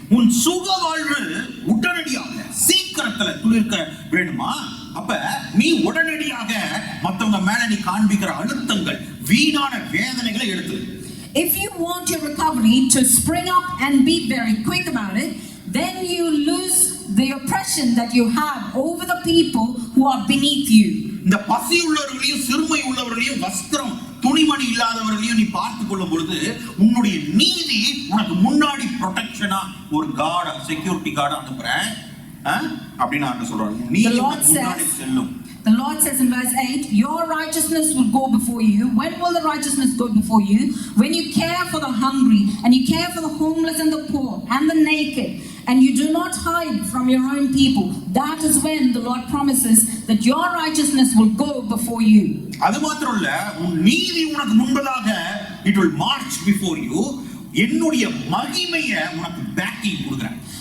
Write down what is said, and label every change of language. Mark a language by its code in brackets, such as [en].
[ta] உன் சுக வாழ்வு உடனடியாக சீக்கிரத்துல துளிர்க்க வேணுமா? அப்ப நீ உடனடியாக மத்தவங்க மேல நீ காண்பிக்கிற அழுத்தங்கள், வீணான வேதனைகளை எடுத்து. [en] If you want your recovery to spring up and be very quick about it, then you lose the oppression that you have over the people who are beneath you. [ta] இந்த பசி உள்ளவர்களையும் சிறுமை உள்ளவர்களையும் வஸ்திரம் துணிமணி இல்லாதவர்களையும் நீ பார்த்துக் கொள்ளும் பொழுது உன்னுடைய நீதி உனக்கு முன்னாடி ப்ரொடெக்ஷனா ஒரு கார்டா, செக்யூரிட்டி கார்டா அனுப்புறேன் அப்படின்னு ஆண்டு சொல்றாரு. நீதி முன்னாடி செல்லும். [en] The Lord says in verse 8, your righteousness will go before you. When will the righteousness go before you? When you care for the hungry and you care for the homeless and the poor and the naked, and you do not hide from your own people. That is when the Lord promises that your righteousness will go before you. [ta] அது மாத்திரம் இல்ல, உன் நீதி உனக்கு முன்பதாக [en] it will march before you. [ta] என்னுடைய மகிமையை உனக்கு பேக்கிங் கொடுக்கிறேன்.